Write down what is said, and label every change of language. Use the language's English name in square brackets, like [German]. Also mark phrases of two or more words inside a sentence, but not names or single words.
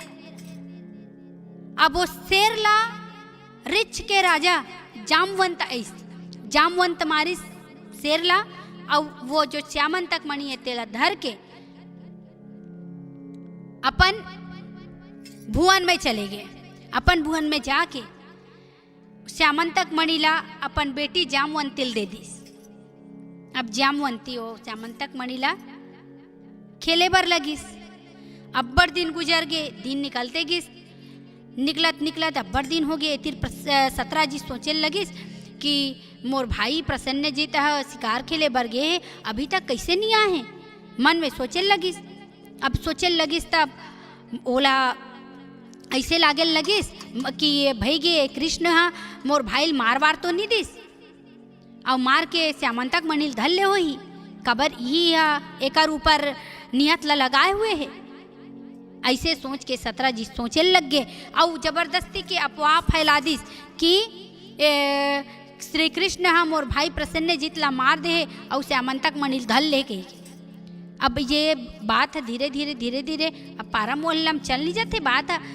[Chhattisgarhi] अब वो शेर ला रिछ के राजा जामवंत ऐस, जामवंत मारी शेर ला और वो जो श्यामंतक मणि है तेला धर के अपन भुवन में चले गए। अपन भुवन में जाके श्यामंतक मणि ला अपन बेटी जामवंती दे दिस। अब जामवंती हो श्यामंतक मणि ला खेले बर लगिस। अब्बड़ दिन गुजर गए, दिन निकलते गिस, निकलत निकलत अब्बड़ दिन हो गए। फिर सत्राजित सोचे लगिस कि मोर भाई प्रसन्नजीत शिकार खेले बर गए, अभी तक कैसे नहीं आए। मन में सोचे लगिस। अब सोचे लगिस तब ओला ऐसे लागे लगिस कि भाई गे कृष्ण हाँ मोर भाई मार वार तो नहीं दिस और मार के श्यामंतक मणि धल ले होही, कबर ही एकर ऊपर नियत ला लगाए हुए है। ऐसे सोच के सत्राजित सोचे लग गए और जबरदस्ती के अफवाह फैला दिस कि श्री कृष्ण हाँ मोर भाई प्रसन्नजीत ला मार दे और श्यामंतक मणि धल ले गए। अब ये बात है धीरे धीरे धीरे धीरे अब पारा मोहल्ला में चल नहीं जाते बात है।